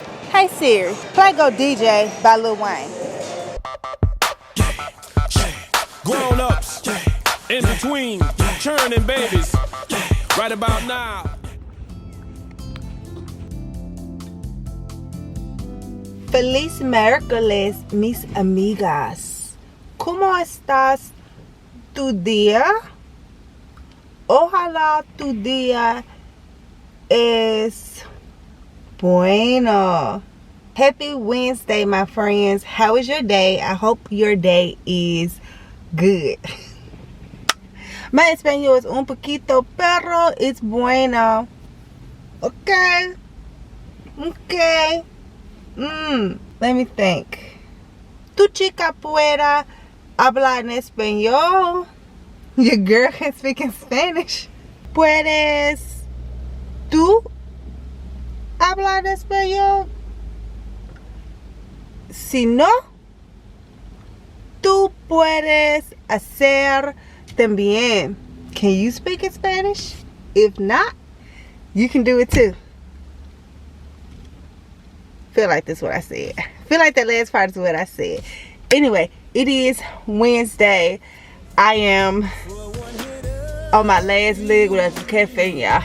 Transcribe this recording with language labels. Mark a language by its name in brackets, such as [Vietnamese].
[English] Hey Siri, play Go DJ by Lil Wayne. Grown ups, in between, churning babies, right about now. [Spanish] Feliz miércoles, mis amigas. ¿Cómo estás tu día? Ojalá tu día es bueno. [English] Happy Wednesday, my friends. How is your day? I hope your day is good. My [Spanish] español es un poquito, pero [English] it's [Spanish] bueno. Okay. [English] Let me think. [Spanish] Tu chica pueda hablar en español. [English] Your girl can speak in Spanish. [Spanish] Puedes tú hablar en español. Si no, tú puedes hacer también. [English] Can you speak in Spanish? If not, you can do it too. Feel like that's what I said. Feel like that last part is what I said. Anyway, it is Wednesday. I am on my last leg without some caffeine, y'all.